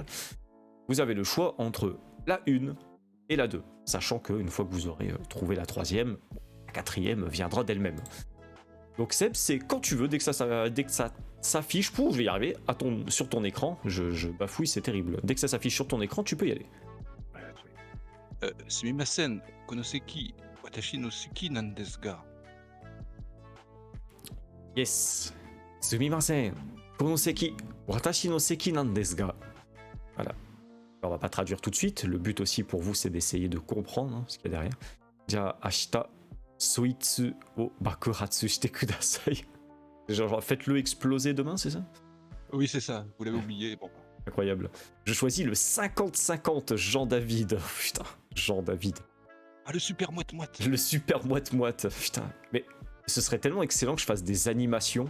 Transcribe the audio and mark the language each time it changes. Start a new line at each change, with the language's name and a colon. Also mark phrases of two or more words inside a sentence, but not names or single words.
French: Vous avez le choix entre la 1 et la 2. Sachant qu'une fois que vous aurez trouvé la 3e, la 4e viendra d'elle-même. Donc Seb, c'est quand tu veux, dès que ça s'affiche, je vais y arriver, sur ton écran, je bafouille, c'est terrible. Dès que ça s'affiche sur ton écran, tu peux y aller.
Japanese: すみません、この席、私の好きなんですが. Yes. すみません、この席、私の席なんですが.
French: Voilà. Alors, on va pas traduire tout de suite, le but aussi pour vous, c'est d'essayer de comprendre ce qu'il y a derrière.
Japanese: じゃ、明日。そいつを爆発してください.
French: Genre, faites-le exploser demain, c'est ça? Oui, c'est ça, vous l'avez oublié. Bon. Incroyable. Je choisis le 50-50 Jean-David. Oh, putain, Jean-David. Ah, le super moite-moite. Le super moite-moite. Putain, mais ce serait tellement excellent que je fasse des animations.